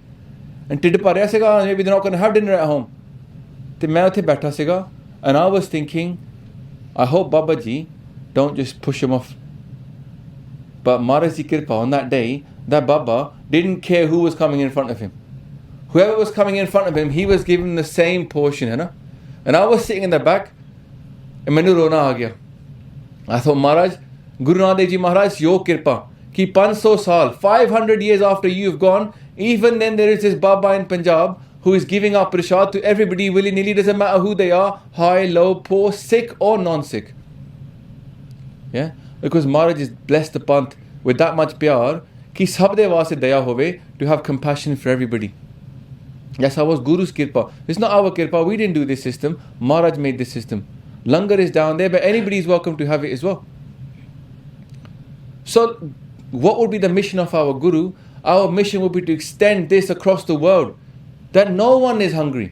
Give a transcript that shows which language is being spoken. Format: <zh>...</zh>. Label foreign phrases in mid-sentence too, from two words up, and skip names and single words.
<en>And maybe they're not going to have dinner at home. And I was thinking, I hope Baba Ji don't just push him off. But Maharaaj Ji Kirpa, on that day, that Baba didn't care who was coming in front of him. Whoever was coming in front of him, he was given the same portion. And I was sitting in the back, and</en> <pa>ਮੈਨੂੰ ਰੋਣਾ ਆ ਗਿਆ.</pa> <en>I thought, Maharaj, Guru Arjan Dev Ji Maharaj, your kirpa,</en> <pa>ਕਿ 500 ਸਾਲ,</pa> <en>500 years after you've gone, even then there is this Baba in Punjab who is giving out prashad to everybody willy-nilly, doesn't matter who they are, high, low, poor, sick or non-sick. Yeah? Because Maharaj is blessed the Panth with that much pyar,</en> <pa>ਕਿ ਸਭ ਦੇ ਵਾਸੇ ਦਇਆ ਹੋਵੇ,</pa> <en>to have compassion for everybody. Yes, I was Guru's kirpa. It's not our kirpa, we didn't do this system, Maharaj made this system. Langar is down there, but anybody is welcome to have it as well. So, what would be the mission of our Guru? Our mission would be to extend this across the world, that no one is hungry.</en>